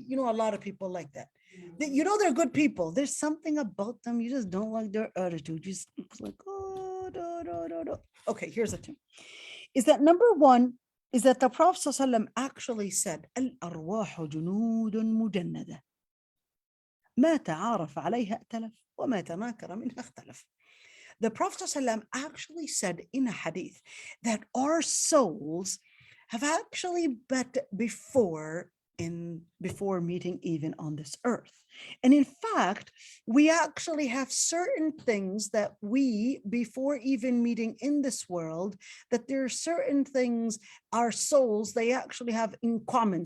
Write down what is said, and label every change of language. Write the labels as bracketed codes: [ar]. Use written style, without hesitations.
[en] A lot of people like that. They're good people. There's something about them. You just don't like their attitude. You just like, oh, no. Okay, here's the thing. Is that number one, is that the Prophet ﷺ actually said, [ar] Al-arwahu junudun mujannada. ما تعارف عليها ائتلف وما تناكر منها اختلف. [en] The Prophet ﷺ actually said in a hadith that our souls have actually met before meeting even on this earth. And in fact, we actually have certain things that we, before even meeting in this world, that there are certain things our souls, they actually have in common.